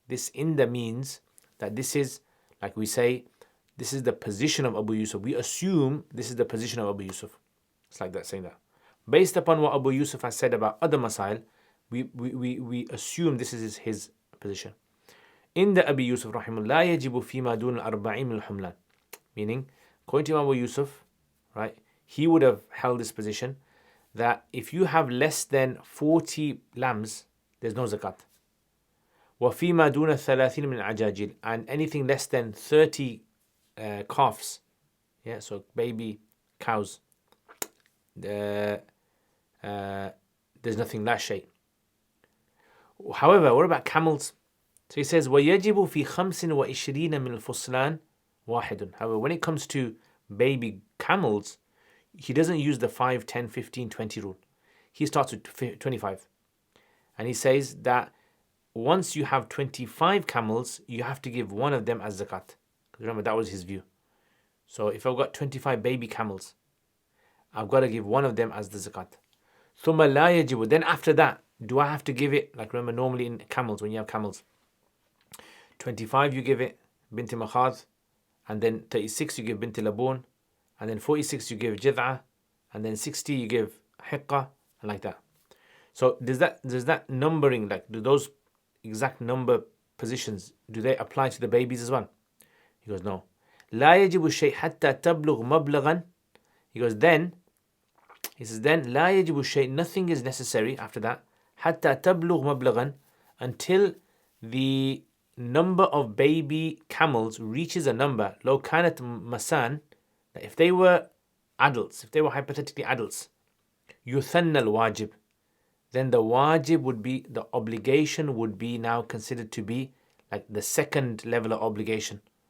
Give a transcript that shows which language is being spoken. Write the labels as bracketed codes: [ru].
[en] This inda means that this is, like we say, this is the position of Abu Yusuf. We assume this is the position of Abu Yusuf. It's like that, saying that. Based upon what Abu Yusuf has said about other masail, we assume this is his position. In the [ar] Abi Yusuf rahimahullah, لا يجب فيما دون الأربعين من الحملان. [en] Meaning, according to Abu Yusuf, right, he would have held this position that if you have less than 40 lambs, there's no zakat. [ar] وفيما دون الثلاثين من العجاجيل, [en] and anything less than 30 calves, yeah, so baby cows, there's nothing, la shay. However, what about camels? So he says [ar] ويجب في 25 من الفصلان واحد. [en] However, when it comes to baby camels, he doesn't use the 5, 10, 15, 20 rule. He starts with 25. And he says that once you have 25 camels, you have to give one of them as zakat. Remember, that was his view. So if I've got 25 baby camels, I've got to give one of them as the zakat. [ar] ثم لا يجب. [en] Then after that, do I have to give it? Like remember, normally in camels, when you have camels, 25 you give it binti makhad, and then 36 you give binti labun, and then 46 you give jid'ah, and then 60 you give hiqqa, and like that. So does that numbering, like do those exact number positions, do they apply to the babies as well? He goes, no. [ar] لا يجب الشيء حتى تبلغ مبلغا. [en] He goes, then [ar] لا يجب الشيء, [en] nothing is necessary after that, [ar] حتى تبلغ مبلغا, [en] until the number of baby camels reaches a number, [ar] لو كانت مسان, [en] that if they were adults, if they were hypothetically adults, [ar] يثنى الواجب, [en] then the wajib would be, the obligation would be now considered to be like the second level of obligation.